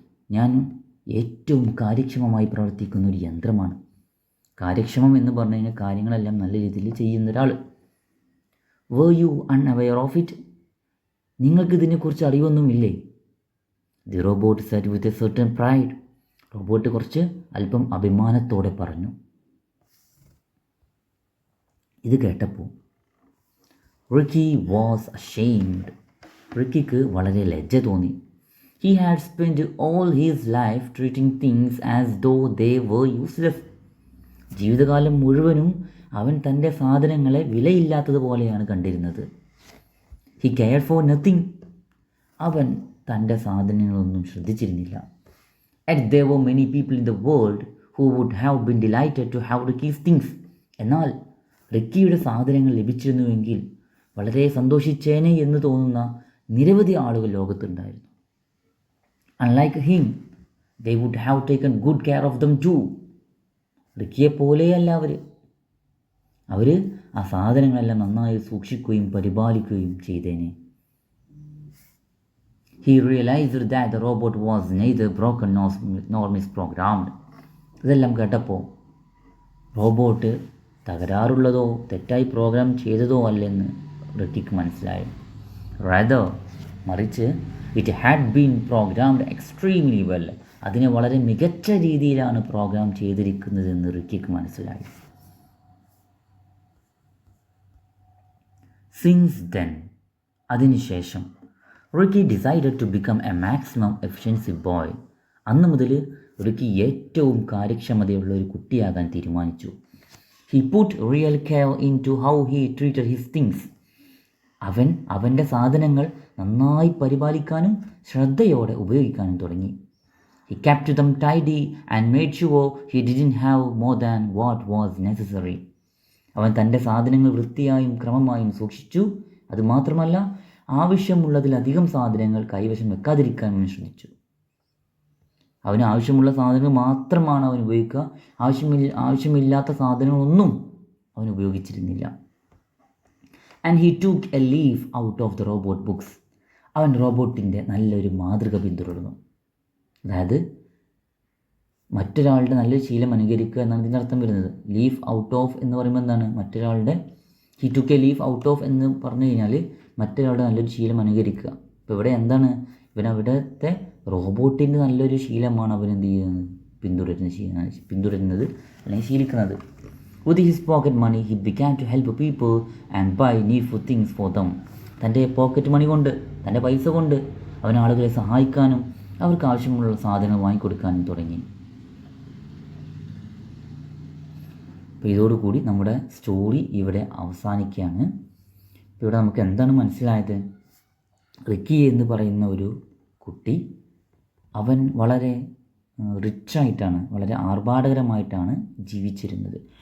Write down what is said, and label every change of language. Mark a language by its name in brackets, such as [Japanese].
[Malayalam] ഞാൻ ഏറ്റവും കാര്യക്ഷമമായി പ്രവർത്തിക്കുന്ന ഒരു യന്ത്രമാണ്. കാര്യക്ഷമം എന്ന് പറഞ്ഞു കഴിഞ്ഞാൽ കാര്യങ്ങളെല്ലാം നല്ല രീതിയിൽ ചെയ്യുന്ന ഒരാൾ. [English] Were you unaware of it? [Malayalam] നിങ്ങൾക്കിതിനെക്കുറിച്ച് അറിവൊന്നുമില്ലേ? [English] The robot said with a certain pride. [Malayalam] Robot കുറച്ച് അല്പം അഭിമാനത്തോടെ പറഞ്ഞു. ഇത് കേട്ടപ്പോൾ [English] Ricky was ashamed. [Malayalam] റിക്കിക്ക് വളരെ ലജ്ജ തോന്നി. [English] He had spent all his life treating things as though they were useless. [Malayalam] ജീവിതകാലം മുഴുവനും അവൻ തൻ്റെ സാധനങ്ങളെ വിലയില്ലാത്തതുപോലെയാണ് കണ്ടിരുന്നത്. [English] He cared for nothing. [Malayalam] അവൻ തൻ്റെ സാധനങ്ങളൊന്നും ശ്രദ്ധിച്ചിരുന്നില്ല. [English] Yet there were many people in the world who would have been delighted to have Ricky's things. [Malayalam] എന്നാൽ റിക്കിയുടെ സാധനങ്ങൾ ലഭിച്ചിരുന്നുവെങ്കിൽ വളരെ സന്തോഷിച്ചേനെ എന്ന് തോന്നുന്ന നിരവധി ആളുകൾ ലോകത്തുണ്ടായിരുന്നു. [English] Unlike him, they would have taken good care of them too. [Malayalam] റിക്കിയെ പോലെയല്ല അവർ ആ സാധനങ്ങളെല്ലാം നന്നായി സൂക്ഷിക്കുകയും പരിപാലിക്കുകയും ചെയ്തേനെ. [English] He realized that the robot was neither broken nor misprogrammed. [Malayalam] ഇതെല്ലാം കേട്ടപ്പോൾ റോബോട്ട് തകരാറുള്ളതോ തെറ്റായി പ്രോഗ്രാം ചെയ്തതോ അല്ലെന്ന് റിക്കിക്ക് മനസ്സിലായി. [English] Rather, [Malayalam] മറിച്ച് [English] It had been programmed extremely well. [Malayalam] അതിനെ വളരെ മികച്ച രീതിയിലാണ് പ്രോഗ്രാം ചെയ്തിരിക്കുന്നതെന്ന് റിക്കിക്ക് മനസ്സിലായി. [English] since then, [Malayalam] അതിനുശേഷം [English] Ricky decided to become a maximum efficiency boy. [Malayalam] അന്ന് മുതൽ റിക്കി ഏറ്റവും കാര്യക്ഷമതയുള്ള ഒരു കുട്ടിയാകാൻ തീരുമാനിച്ചു. [English] He put real care into how he treated his things. [Malayalam] അവൻ്റെ സാധനങ്ങൾ നന്നായി പരിപാലിക്കാനും ശ്രദ്ധയോടെ ഉപയോഗിക്കാനും തുടങ്ങി. [English] He kept them tidy and made sure he didn't have more than what was necessary. [Malayalam] അവൻ തൻ്റെ സാധനങ്ങൾ വൃത്തിയായും ക്രമമായും സൂക്ഷിച്ചു. അതുമാത്രമല്ല, ആവശ്യമുള്ളതിലധികം സാധനങ്ങൾ കൈവശം വെക്കാതിരിക്കാൻ അവൻ ശ്രദ്ധിച്ചു. അവന് ആവശ്യമുള്ള സാധനങ്ങൾ മാത്രമാണ് അവൻ ഉപയോഗിക്കുക. ആവശ്യമില്ലാത്ത സാധനങ്ങളൊന്നും അവൻ ഉപയോഗിച്ചിരുന്നില്ല. [English] And he took a leaf out of the robot books. [Malayalam] അവൻ റോബോട്ടിൻ്റെ നല്ലൊരു മാതൃക പിന്തുടർന്നു. അതായത് മറ്റൊരാളുടെ നല്ലൊരു ശീലം അനുകരിക്കുക എന്നാണ് ഇതിൻ്റെ അർത്ഥം വരുന്നത്. ലീഫ് ഔട്ട് ഓഫ് എന്ന് പറയുമ്പോൾ എന്താണ്? മറ്റൊരാളുടെ [English] he took a leaf out of [Malayalam] എന്ന് പറഞ്ഞു കഴിഞ്ഞാൽ മറ്റൊരാളുടെ നല്ലൊരു ശീലം അനുകരിക്കുക. അപ്പോൾ ഇവിടെ എന്താണ്? അവിടുത്തെ റോബോട്ടിൻ്റെ നല്ലൊരു ശീലമാണ് അവൻ എന്ത് ചെയ്യുന്നത്? പിന്തുടരുന്നത് അല്ലെങ്കിൽ ശീലിക്കുന്നത്. [English] With his pocket money, he began to help people and buy needful things for them. [Malayalam] തൻ്റെ പോക്കറ്റ് മണി കൊണ്ട്, തൻ്റെ പൈസ കൊണ്ട് അവൻ ആളുകളെ സഹായിക്കാനും അവർക്ക് ആവശ്യമുള്ള സാധനങ്ങൾ വാങ്ങിക്കൊടുക്കാനും തുടങ്ങി. അപ്പോൾ ഇതോടുകൂടി നമ്മുടെ സ്റ്റോറി ഇവിടെ അവസാനിക്കുകയാണ്. ഇവിടെ നമുക്ക് എന്താണ് മനസ്സിലായത്? റിക്കി എന്ന് പറയുന്ന ഒരു കുട്ടി, അവൻ വളരെ റിച്ചായിട്ടാണ്, വളരെ ആർഭാടകരമായിട്ടാണ് ജീവിച്ചിരുന്നത്.